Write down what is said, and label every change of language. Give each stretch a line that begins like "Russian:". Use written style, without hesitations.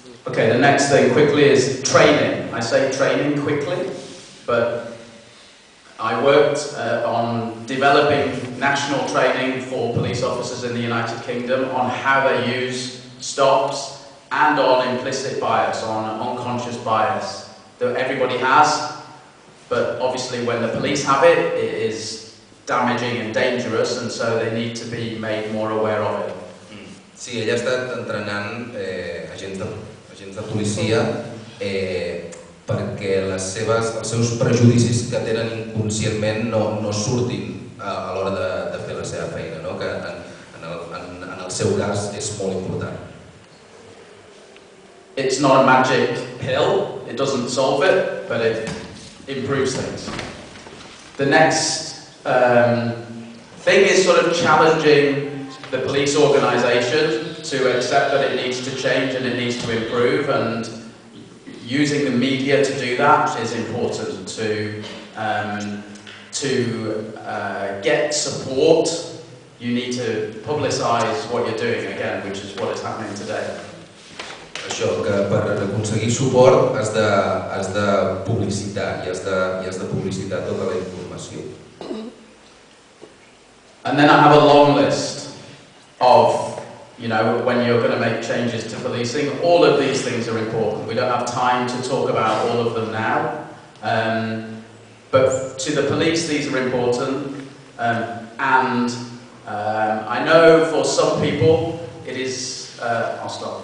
English: Okay, the next thing quickly is training. I say training quickly, but I worked on developing national training for police officers in the United Kingdom on how they use stops and on implicit bias, on unconscious bias that everybody has, but obviously when the police have it, it is damaging and dangerous, and so they need to be made more aware of it.
Catalan: Sí, ella ha estat entrenant agents de policia perquè els seus prejudicis que tenen inconscientment no surtin a l'hora de fer la seva feina, no? Que en el seu cas és molt important.
English: It's not a magic pill, it doesn't solve it, but it improves things. The next thing is sort of challenging the police organisation to accept that it needs to change and it needs to improve, and using the media to do that is important to get support. You need to publicise what you're doing again, which is what is happening today.
Catalan: Això, que per aconseguir suport has de publicitar i has de publicitar tota la informació.
English: And then I have a long list of, when you're going to make changes to policing. All of these things are important. We don't have time to talk about all of them now. But to the police, these are important. And I know for some people it is... I'll stop.